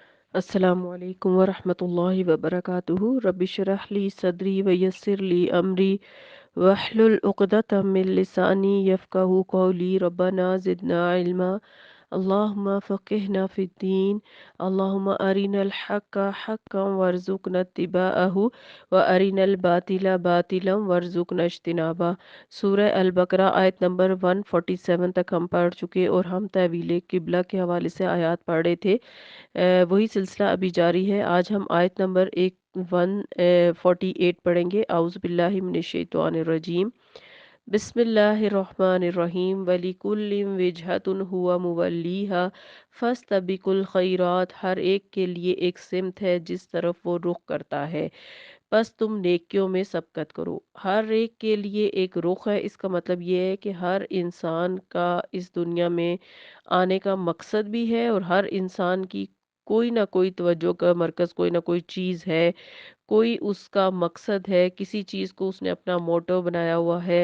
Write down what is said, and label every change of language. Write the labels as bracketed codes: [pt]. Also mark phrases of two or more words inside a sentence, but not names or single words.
[ar] السلام عليكم ورحمة الله وبركاته. رب اشرح لي صدري ويسر لي أمري واحلل عقدة من لساني يفقهوا قولي. ربنا زدنا علما اللهم فقهنا في الدين. اللهم أرنا الحق حقا وارزقنا اتباعه وأرنا الباطل باطلا وارزقنا اجتنابه. [ur] سورہ البقرہ آیت نمبر 147 تک ہم پڑھ چکے اور ہم تحویل قبلہ کے حوالے سے آیت پڑھ رہے تھے. وہی سلسلہ ابھی جاری ہے۔ آج ہم آیت نمبر 148 پڑھیں گے. [ar] أعوذ بالله من الشيطان الرجيم. بسم الله الرحمن الرحيم. ولكل وجهة هو موليها فاستبقوا الخيرات. [ur] ہر ایک کے لیے ایک سمت ہے جس طرف وہ رخ کرتا ہے، بس تم نیکیوں میں سبقت کرو. ہر ایک کے لیے ایک رخ ہے، اس کا مطلب یہ ہے کہ ہر انسان کا اس دنیا میں آنے کا مقصد بھی ہے اور ہر انسان کی کوئی نہ کوئی توجہ کا مرکز کوئی نہ کوئی چیز ہے، کوئی اس کا مقصد ہے، کسی چیز کو اس نے اپنا موٹو بنایا ہوا ہے.